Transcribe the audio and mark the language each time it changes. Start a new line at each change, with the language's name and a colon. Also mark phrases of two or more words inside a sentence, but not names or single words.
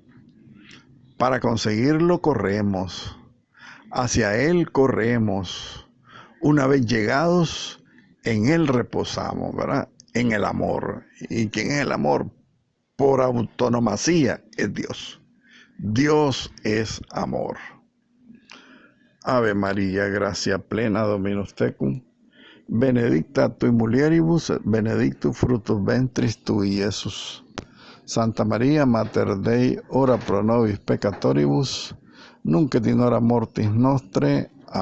Spanish: Para conseguirlo corremos. Hacia Él corremos. Una vez llegados, en Él reposamos, ¿verdad? En el amor. ¿Y quién es el amor? Por autonomacía es Dios. Dios es amor.
Latin: Ave María,
Spanish: gracia plena,
Latin: Dominus tecum. Benedicta tui mulieribus, et benedictus fructus ventris tui, Iesus. Santa María, Mater Dei, ora pro nobis peccatoribus, nunc et in hora mortis nostre.